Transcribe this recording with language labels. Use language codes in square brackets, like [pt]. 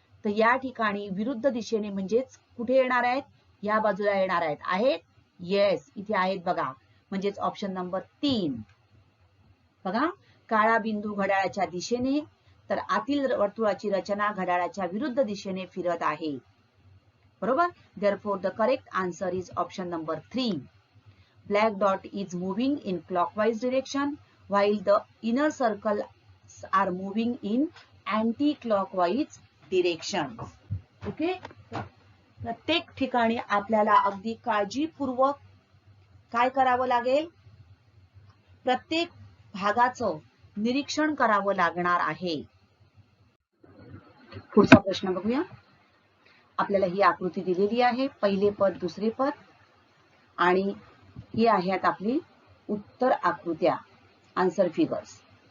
[mr] तर या ठिकाणी विरुद्ध दिशेने म्हणजेच कुठे येणार आहेत? या बाजूला येणार आहेत. आहेत? येस, इथे आहेत बघा. म्हणजेच ऑप्शन नंबर 3 बघा. काळा बिंदू घड्याळाच्या दिशेने, तर आतील वर्तुळाची रचना घड्याळाच्या विरुद्ध दिशेने फिरत आहे, बरोबर. [en] Therefore the correct answer is option number 3. Black dot is moving in clockwise direction while the inner circles are moving in anti-clockwise direction. [mr] Okay. प्रत्येक ठिकाणी आपल्याला अगदी काळजीपूर्वक काय करावं लागेल? प्रत्येक भागाचं निरीक्षण करावं लागणार आहे. पुढचा प्रश्न बघूया. आपल्याला ही आकृती दिलेली आहे, पहिले पद, दुसरे पद, आणि ही आहेत आपली उत्तर आकृत्या, [en] Answer figures.